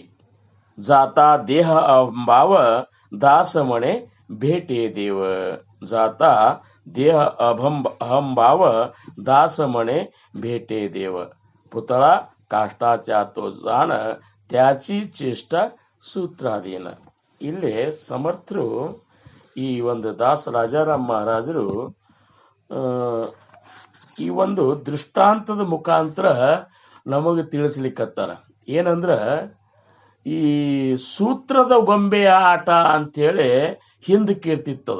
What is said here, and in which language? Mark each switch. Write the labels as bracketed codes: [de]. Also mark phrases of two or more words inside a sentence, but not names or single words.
[mr] जाता देह अहंभाव, दास म्हणे भेटे देव. जाता देह अहंभाव, दास म्हणे भेटे देव. पुतळा काष्टाचा तो जाण, त्याची चेष्टा सूत्राधीನ. [kn] ಇಲ್ಲಿ ಸಮರ್ಥರು ಈ ಒಂದು ದಾಸ ರಾಜಾರಾಮ್ ಮಹಾರಾಜರು ಈ ಒಂದು ದೃಷ್ಟಾಂತದ ಮುಖಾಂತರ ನಮಗೆ ತಿಳಿಸ್ಲಿಕ್ಕತ್ತಾರ. ಏನಂದ್ರ ಈ ಸೂತ್ರದ ಗೊಂಬೆಯ ಆಟ ಅಂತೇಳಿ ಹಿಂದಕ್ಕೆ ಇರ್ತಿತ್ತದು.